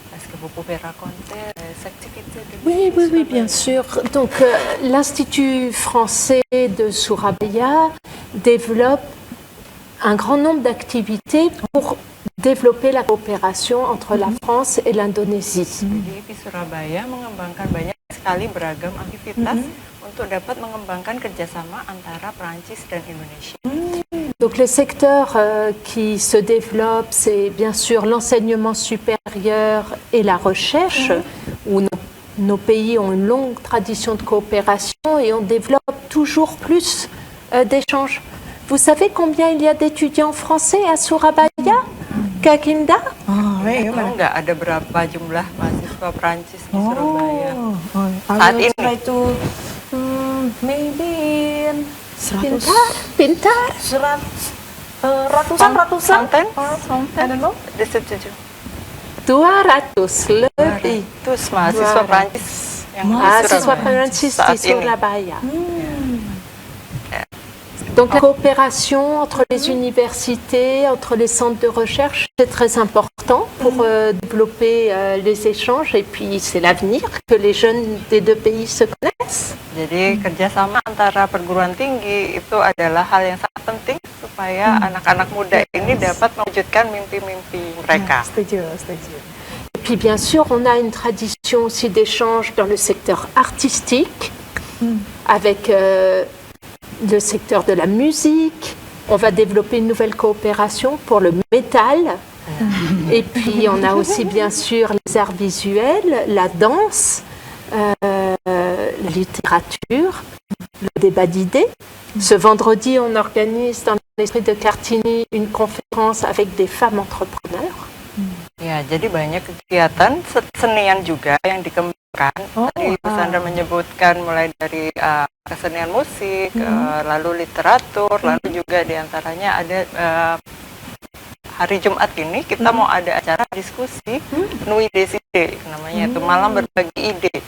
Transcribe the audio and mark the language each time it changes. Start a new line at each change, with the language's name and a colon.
French: Est-ce que vous pouvez raconter les activités de Oui, oui, oui, bien sûr. Donc, l'Institut français de Surabaya développe un grand nombre d'activités pour développer la coopération entre la France et l'Indonésie.
Indonesian: Jadi IFI Surabaya mengembangkan banyak sekali beragam aktivitas untuk dapat mengembangkan kerjasama antara Prancis dan Indonesia.
French: Donc les secteurs qui se développent, c'est bien sûr l'enseignement supérieur et la recherche, où nos pays ont une longue tradition de coopération et on développe toujours plus d'échanges. Vous savez combien il y a d'étudiants français à Surabaya, Kak Kinda?
Indonesian: Tahu nggak ada berapa jumlah mahasiswa Prancis di Surabaya? Saat ini
English: try to maybe 100,
Indonesian: Pintar. ratusan.
English: I don't know.
Indonesian: 200 lebih. Terus mahasiswa Prancis yang Mahasiswa Prancis di saat ini. Surabaya.
French: Donc la coopération entre les universités, entre les centres de recherche, c'est très important pour développer les échanges et puis c'est l'avenir que les jeunes des deux pays se connaissent.
Indonesian: Jadi kerjasama antara perguruan tinggi itu adalah hal yang sangat penting supaya anak-anak muda ini dapat mewujudkan mimpi-mimpi mereka. Setuju.
French: Et puis bien sûr, on a une tradition aussi d'échange dans le secteur artistique avec le secteur de la musique. On va développer une nouvelle coopération pour le métal. Et puis on a aussi bien sûr les arts visuels, la danse, la littérature, le débat d'idées. Ce vendredi, on organise dans l'esprit de Cartigny une conférence avec des femmes entrepreneurs.
Indonesian: Ya, jadi banyak kegiatan senian juga yang dikembangkan. Tadi Bu Sandra menyebutkan mulai dari kesenian musik, lalu literatur, lalu juga diantaranya ada hari Jumat ini kita mau ada acara diskusi Nuit des Idées, namanya itu malam berbagi ide.